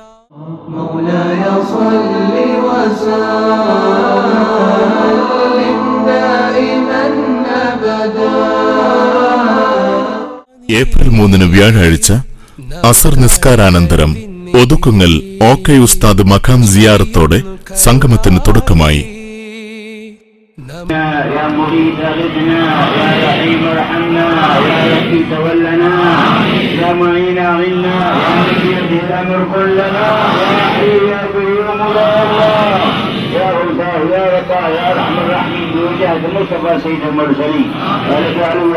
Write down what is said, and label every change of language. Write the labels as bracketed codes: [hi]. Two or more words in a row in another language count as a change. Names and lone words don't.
[ml] ഏപ്രിൽ 3 വ്യാഴാഴ്ച അസർ നിസ്കാരാനന്തരം ഒതുക്കുങ്ങൽ ഓക്കൈ ഉസ്താദ് മഖാം സിയാറത്തോടെ സംഗമത്തിന് തുടക്കമായി. [ar] يا مغيث أغثنا يا رحيم ارحمنا يا يكفي تولنا يا معين أعنا يا مجيد الأمر كلنا يا حي يا قيوم يا الله يا الله يا رفاع يا أرحم الراحمين بوجهة المصطفى سيد المرسلين ولك علو